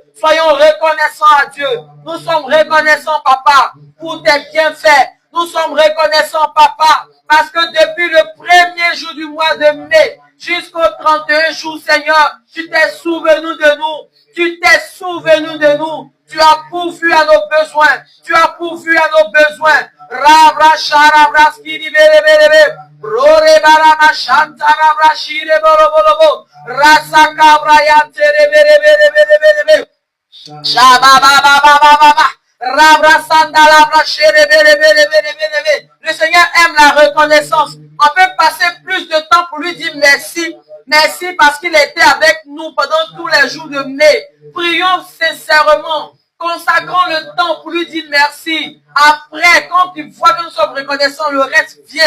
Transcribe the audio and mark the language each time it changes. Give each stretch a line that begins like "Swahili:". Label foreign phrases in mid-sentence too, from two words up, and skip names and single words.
French: Soyons reconnaissants à Dieu. Nous sommes reconnaissants, Papa, pour tes bienfaits. Nous sommes reconnaissants, Papa, parce que depuis le premier jour du mois de mai, jusqu'au 31 jour, Seigneur, tu t'es souvenu de nous. Tu t'es souvenu de nous. Tu as pourvu à nos besoins. Tu as pourvu à nos besoins. Rabra sharabra skiri bere bere bere. Rore barama shantara brashire bolo bolo bolo. Rasa kabra yantere bere bere bere bere bere. Shaba ba ba ba ba ba ba. Le Seigneur aime la reconnaissance. On peut passer plus de temps pour lui dire merci. Merci parce qu'il était avec nous pendant tous les jours de mai. Prions sincèrement. Consacrons le temps pour lui dire merci. Après, quand tu vois que nous sommes reconnaissants, le reste vient.